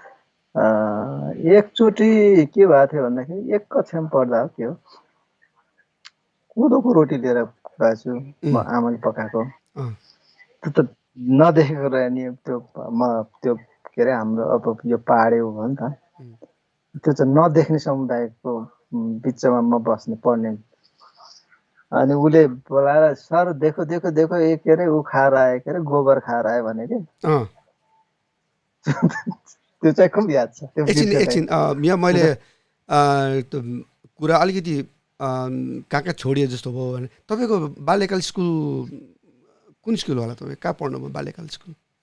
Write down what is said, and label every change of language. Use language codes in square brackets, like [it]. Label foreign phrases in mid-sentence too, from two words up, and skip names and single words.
[ne] एकचोटि के भएको थियो भन्दाखेरि एक कक्षामा पढ्दा हो के हो, कोदोको रोटी लिएर गएछु म, आमाले पकाएको। अँ, त्यो त नदेखेको रहे नि, त्यो म त्यो के अरे हाम्रो अब यो पाहाडे हो नि त, त्यो चाहिँ नदेख्ने समुदायको बिचमा म बस्ने पढ्ने। अनि उसले बोलाएर [hi] सर देखो देखो देखो ये [ne] के अरे [hi] ऊ खा रहा है, [ne] के अरे [hi] गोबर खा रहा है [ne] भने के। अँ, त्यो चाहिँ खुब याद छ, त्यो एकछिन बिर्से एकछिन यहाँ मैले त्यो कुरा अलिकति कहाँ कहाँ छोडिए जस्तो भयो भने तपाईँको बाल्यकाल स्कुल कुन स्कुल होला? तपाईँ कहाँ पढ्नुभयो बाल्यकाल स्कुल?